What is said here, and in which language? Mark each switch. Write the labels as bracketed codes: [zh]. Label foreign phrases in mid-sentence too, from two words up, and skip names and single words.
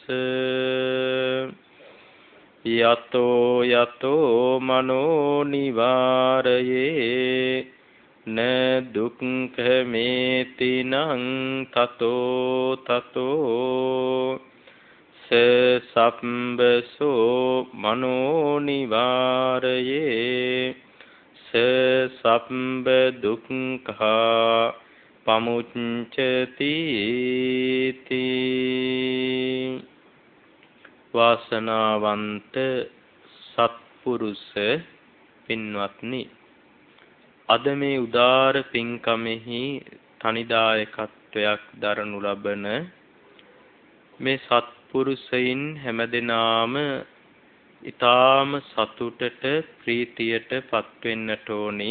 [pi] යතෝ යතෝ මනෝ නිවාරයේ න දුක්ඛමේතිනං තතෝ තතෝ සම්බසෝ මනෝ නිවාරයේ සම්බ දුක්ඛා පමුච්ඡති තී. [si] වාසනාවන්ත සත්පුරුෂ පින්වත්නි, අද මේ උදාර පින්කමෙහි තනිදායකත්වයක් දරනු ලබන මේ සත්පුරුෂයින් හැමදෙනාම ඊ타ම සතුටට ප්‍රීතියට පත්වෙන්නට ඕනි.